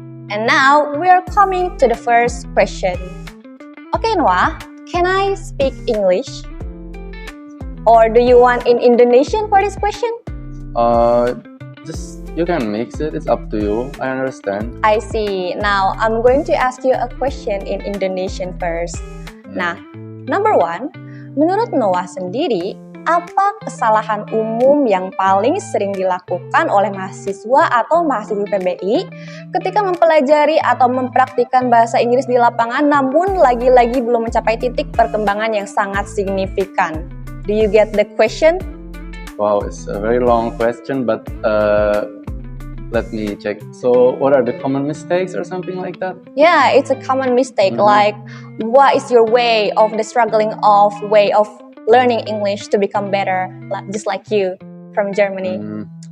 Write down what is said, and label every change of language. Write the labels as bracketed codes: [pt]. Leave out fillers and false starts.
[en] And now we are coming to the first question. Okay, Noah, can I speak English? Or do you want in Indonesian for this question? Just you can mix it. It's up to you. I understand. I see. Now, I'm going to ask you a question in Indonesian first. [id] Nah, [en] number one, [id] menurut Noah sendiri, apa kesalahan umum yang paling sering dilakukan oleh mahasiswa atau mahasiswi PBI ketika mempelajari atau mempraktikkan bahasa Inggris di lapangan namun lagi-lagi belum mencapai titik perkembangan yang sangat signifikan? [en] Do you get the question? Wow, it's a very long question, but let me check. So, what are the common mistakes or something like that? Yeah, it's a common mistake. Like, what is your way of learning English to become better, just like you from Germany?